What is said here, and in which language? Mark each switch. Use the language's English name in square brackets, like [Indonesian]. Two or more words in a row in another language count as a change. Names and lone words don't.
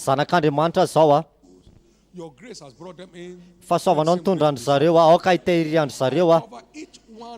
[Malagasy] Zanak'Andriamanitra zao [English] Your grace has brought them in. [Malagasy] fahasoavanao nitondra andro zareo aoka hitehiry andro zareo [English] Cover each one.